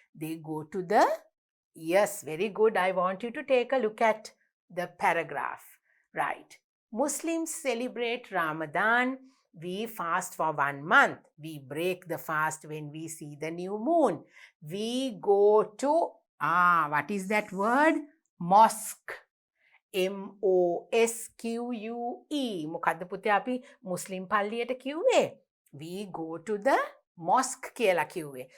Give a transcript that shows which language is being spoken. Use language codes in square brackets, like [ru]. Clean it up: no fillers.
[en] They go to the, yes, very good. I want you to take a look at the paragraph. Right. Muslims celebrate Ramadan. We fast for 1 month. We break the fast when we see the new moon. We go to, what is that word? Mosque. M-O-S-Q-U-E. [si] මොකද්ද පුතේ අපි මුස්ලිම් පල්ලියට කිව්වේ? [en] We go to the mosque [si] කියලා කිව්වේ.